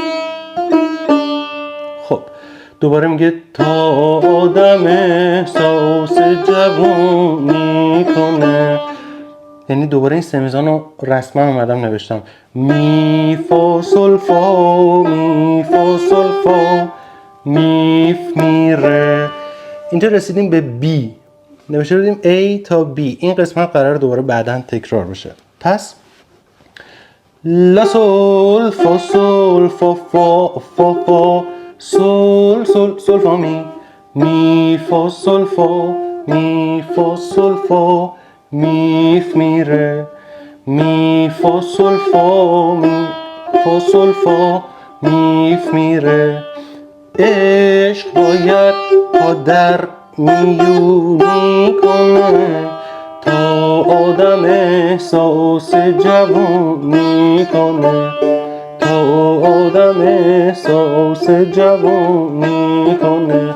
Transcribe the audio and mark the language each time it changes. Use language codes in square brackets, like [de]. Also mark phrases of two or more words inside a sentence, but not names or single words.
[fa] خب دوباره میگه تا آدم احساس جوونی کنه، یعنی دوباره این سمیزان رو رسما اومدم نوشتم می فا سل فا می فا سل فا میف میره. اینجا رسیدیم به بی، نوشته بودیم A تا B. این قسمت قرار دوباره بعداً تکرار بشه. پس لا سول فا سول فا فا فا فا سول سول سول فا می فا سول فا می فا سول فا میف میره می فا سول فا می فا سول فا میف میره. عشق باید پا در میونی کنه تا آدم احساس جوونی کنه تا آدم احساس جوونی کنه.